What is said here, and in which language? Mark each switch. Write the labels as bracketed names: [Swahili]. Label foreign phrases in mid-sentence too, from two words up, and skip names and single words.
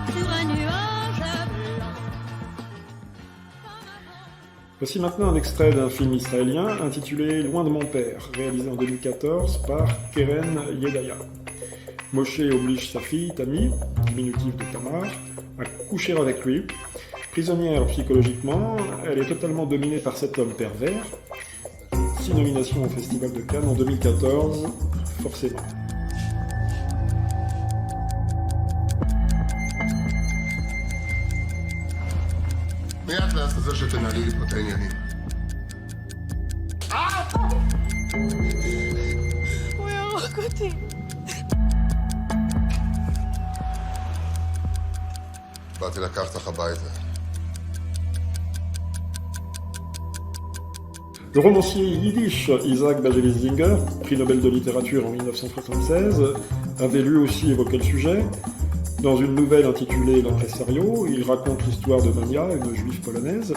[French] Voici maintenant un extrait d'un film israélien intitulé « Loin de mon père », réalisé en 2014 par Keren Yedaya. Moshe oblige sa fille, Tammy, diminutif de Tamar, à coucher avec lui. Prisonnière psychologiquement, elle est totalement dominée par cet homme pervers. 6 nominations au Festival de Cannes en 2014, forcément. [Hebrew] מי את לעזאזל שתנהלי לי פה את העניינים? הוא יהרוג אותי. באתי לקחת לך הביתה. [French] Le romancier yiddish Isaac Bashevis Singer, prix Nobel de littérature en 1976, avait lui aussi évoqué le sujet. Dans une nouvelle intitulée L'Impresario, il raconte l'histoire de Mania, une juive polonaise.